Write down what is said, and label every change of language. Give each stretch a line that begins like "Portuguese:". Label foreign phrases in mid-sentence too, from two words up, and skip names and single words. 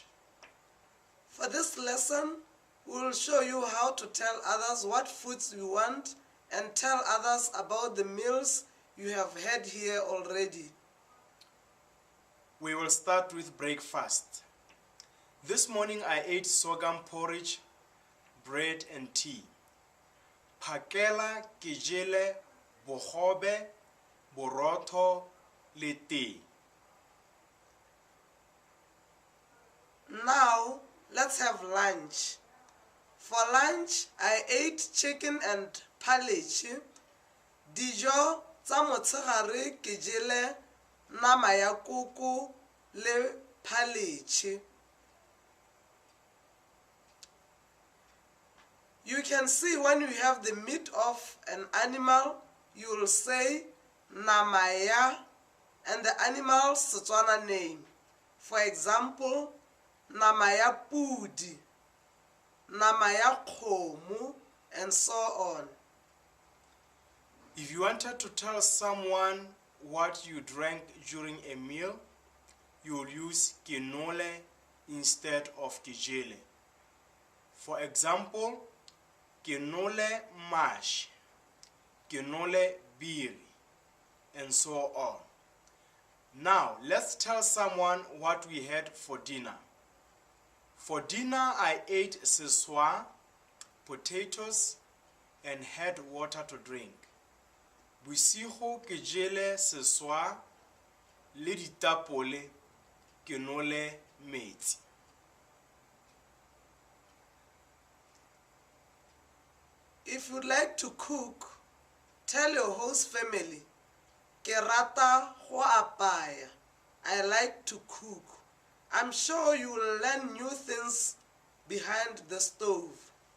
English: For this lesson, we will show you how to tell others what foods you want and tell others about the meals you have had here already. We will start with breakfast. This morning I ate sorghum porridge, bread and tea.
Tswana: Phakela ke jele bogobe, borotho le tea.
English: Now, let's have lunch. For lunch, I ate chicken and porridge.
Tswana: Dijo tsa motshegare ke jele nama ya koko le porridge.
English: You can see when you have the meat of an animal, you will say
Tswana: nama ya
English: and the animal's Setswana name. For example,
Tswana: nama ya pudi, nama ya kgomo,
English: and so on. If you wanted to tell someone what you drank during a meal, you will use kinole instead of kijele. For example, kinole mash, kinole beer, and so on. Now, let's tell someone what we had for dinner. For dinner, I ate seswa, potatoes, and had water to drink.
Tswana: Bosigo ke jele seswa le ditapole ke nole metsi.
English: If you'd like to cook, tell your host family,
Tswana: ke rata go apaya.
English: I like to cook. I'm sure you will learn new things behind the stove.